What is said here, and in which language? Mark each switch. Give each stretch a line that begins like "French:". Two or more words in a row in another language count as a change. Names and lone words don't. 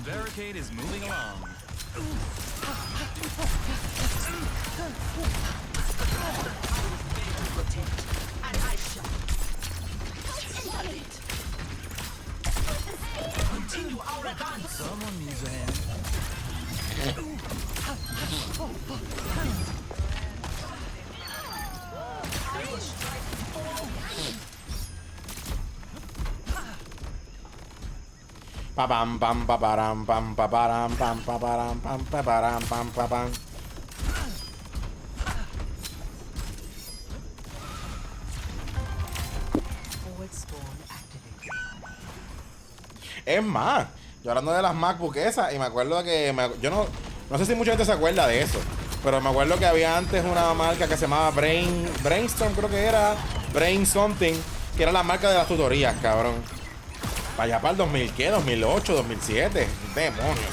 English: barricade is moving along. And I shall continue our advance. Someone needs a hand. Pa pam pam pa param pam pa param pam pa param pam pa param pam pa pam. Forward spawn activated.
Spanish: Es más, yo hablando de las MacBook esas, y me acuerdo que yo no sé si mucha gente se acuerda de eso, pero me acuerdo que había antes una marca que se llamaba Brainstorm, creo que era Brain Something, que era la marca de las tutorías, cabrón. Para allá para el 2000, ¿qué? 2008, 2007. Demonios.